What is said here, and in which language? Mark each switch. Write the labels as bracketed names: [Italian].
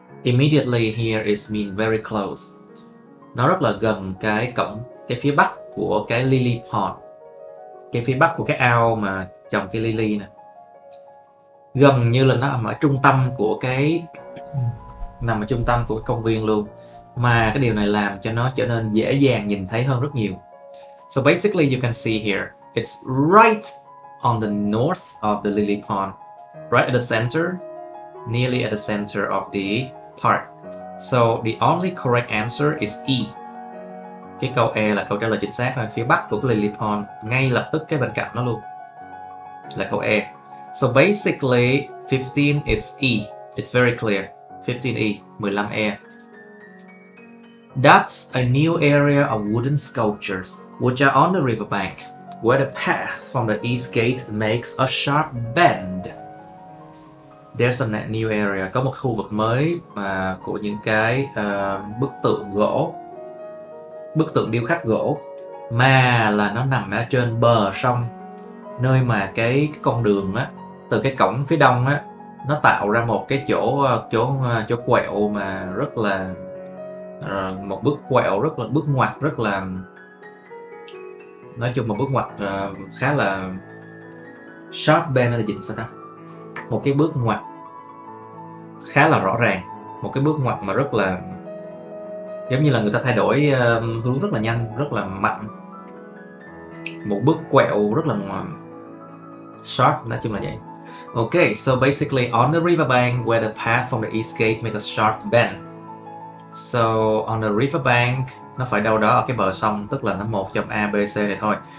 [English] Immediately here is mean very close. [Vietnamese] Nó rất là gần cái phía bắc của cái Lily Pond, cái phía bắc của cái ao mà trồng cây lily nè. Gần như là nó nằm ở trung tâm của cái công viên luôn, mà cái điều này làm cho nó trở nên dễ dàng nhìn thấy hơn rất nhiều. [English] So basically you can see here, it's right on the north of the Lily Pond, right at the center, nearly at the center of the park. So the only correct answer is E. [Vietnamese] Cái câu E là câu trả lời chính xác thôi, phía bắc của cái Lily Pond, ngay lập tức cái bên cạnh nó luôn là câu E. [English] So basically 15 is E. It's very clear. 15E, 15E. That's a new area of wooden sculptures, which are on the riverbank, where the path from the east gate makes a sharp bend. There's a new area, [Vietnamese] có một khu vực mới của những cái bức tượng điêu khắc gỗ, mà là nó nằm ở trên bờ sông, nơi mà cái con đường á, từ cái cổng phía đông á, nó tạo ra một cái chỗ quẹo mà rất là một bước quẹo rất là bước ngoặt rất là, nói chung một bước ngoặt khá là sharp bend là dịch sao ta, một cái bước ngoặt khá là rõ ràng, một cái bước ngoặt mà rất là giống như là người ta thay đổi hướng rất là nhanh, rất là mạnh, một bước quẹo rất là sharp, nói chung là vậy. [English] Okay, so basically on the riverbank where the path from the east gate make a sharp bend. So on the riverbank, [Vietnamese] nó phải đâu đó ở cái bờ sông, tức là nó một trong A, B, C này thôi.